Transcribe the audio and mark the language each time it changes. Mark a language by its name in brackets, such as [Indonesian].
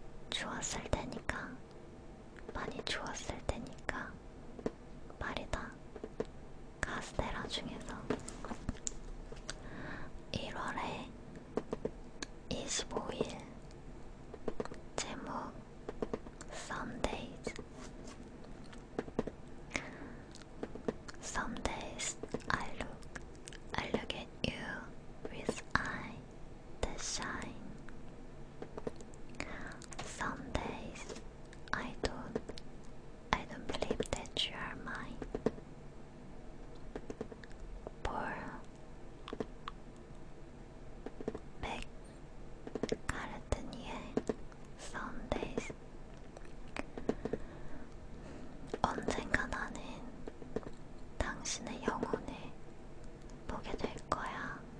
[Korean] 좋았을 테니까, 많이 좋았을 테니까 말이다. 카스테라 중에서 1월에 25일 제목 Some days. [English] Some days I look at you with eyes that shine. Some days I don't believe that you are mine. [Korean] 볼 맥카르트니의 Some days. 언젠가 나는 당신의 영혼을 보게 될 거야.